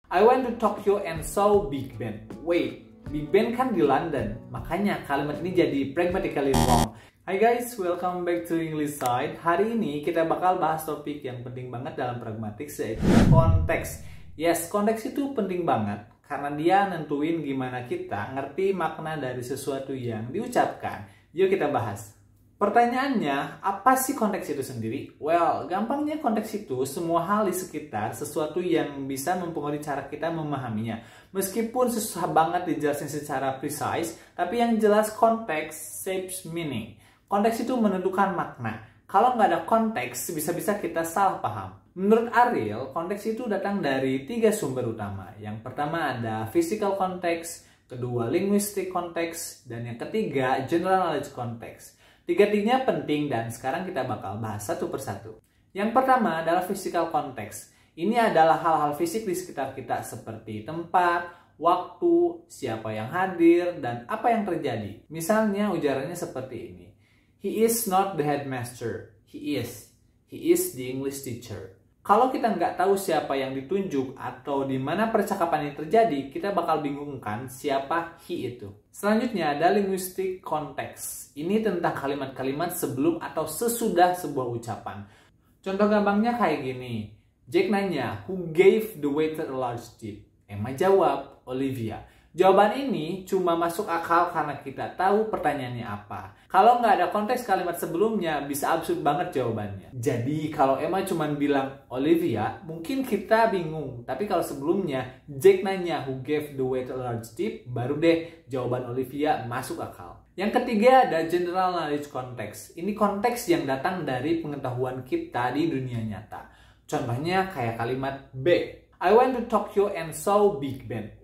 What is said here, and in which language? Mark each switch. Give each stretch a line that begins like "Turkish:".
English: I went to Tokyo and saw Big Ben. Wait, Big Ben
Indonesian: kan di London, makanya kalimat ini jadi
English: pragmatically wrong. Hai guys, welcome back to English Side.
Indonesian: Hari ini kita bakal bahas topik yang penting banget dalam pragmatics, yaitu konteks. Yes, konteks itu penting banget karena dia nentuin gimana kita ngerti makna dari sesuatu yang diucapkan. Yuk kita bahas. Pertanyaannya, apa sih konteks itu sendiri? Well, gampangnya konteks itu semua hal di sekitar sesuatu yang bisa mempengaruhi cara kita memahaminya. Meskipun susah banget dijelasin secara precise, tapi yang jelas konteks
English: shapes meaning.
Indonesian: Konteks itu menentukan makna. Kalau nggak ada konteks, bisa-bisa kita salah paham. Menurut Ariel, konteks itu datang dari 3 sumber utama. Yang pertama ada physical context, kedua linguistic context, dan yang ketiga general knowledge context. Tiga-tiganya penting dan sekarang kita bakal bahas satu persatu. Yang pertama adalah physical context. Ini adalah hal-hal fisik di sekitar kita seperti tempat, waktu, siapa yang hadir, dan apa yang terjadi. Misalnya ujarannya seperti ini.
English: He is not the headmaster. He is. He is the English teacher.
Indonesian: Kalau kita nggak tahu siapa yang ditunjuk atau di mana percakapan ini terjadi, kita bakal bingung kan siapa he itu. Selanjutnya ada linguistic context. Ini tentang kalimat-kalimat sebelum atau sesudah sebuah ucapan. Contoh gampangnya kayak gini.
English: Jack nanya, who gave the waiter a large tip?
Indonesian: Emma jawab, Olivia. Jawaban ini cuma masuk akal karena kita tahu pertanyaannya apa. Kalau nggak ada konteks kalimat sebelumnya, bisa absurd banget jawabannya. Jadi kalau Emma cuma bilang Olivia, mungkin kita bingung. Tapi kalau sebelumnya Jack nanya
English: who gave the waiter a large tip,
Indonesian: baru deh jawaban Olivia masuk akal. Yang ketiga ada general knowledge context. Ini konteks yang datang dari pengetahuan kita di dunia nyata. Contohnya kayak kalimat B.
English: I went to Tokyo and saw Big Ben.